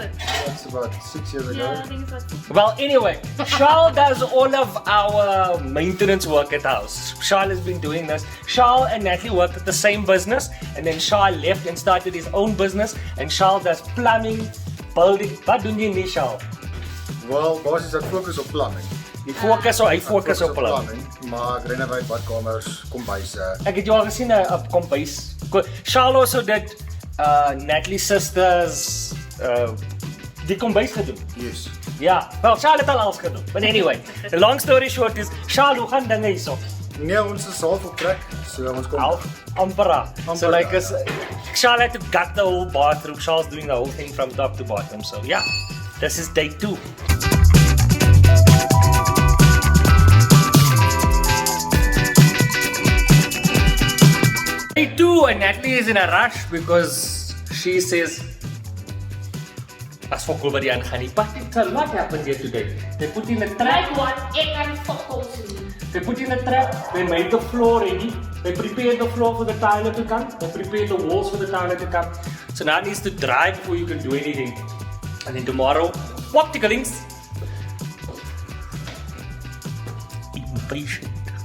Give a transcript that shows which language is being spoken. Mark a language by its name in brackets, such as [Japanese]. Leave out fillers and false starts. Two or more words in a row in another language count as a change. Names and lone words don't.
[English] That's about 6 years ago. Yeah, I think it's like Well, anyway, Charles does all of our maintenance work at the house. Charles has been doing this. Charles and Natalie worked at the same business, and then Charles left and started his own business. And Charles does plumbing, building. [Afrikaans] Wat doen jy nie, Charles? Well, basies ek fokus op plumbing. Hy fokus op plumbing. Maar ek renovate badkamers, kombuise. Ek het jou al gesien op kombuis. [English] Charles also did Natalie's sister's [Afrikaans] die kombuis gedoen. [English] Yes. [Afrikaans] Ja, wel, Charlotte het al alles gedoen. [English] But anyway, the long story short is, Charlotte, [Afrikaans] hoe gaan dinge hierso? Nee, ons is half op trek. So ons kom. Half, ampera. So Amper, like, ja. [English] Charlotte had to gut the whole bathroom. Charles doing the whole thing from top to bottom. So yeah, this is day 2. Day 2 and Natalie is in a rush because she says, as for Kulbari and Hani, but tell what happened here today. They put in a trap. Like what? [Afrikaans] Ek kan fokkels nie. [English] They put in a trap, they made the floor ready, they prepared the floor for the tiler to come, they prepared the walls for the tiler to come. So now it needs to dry before you can do anything. And then tomorrow, what ticklings? Impatient.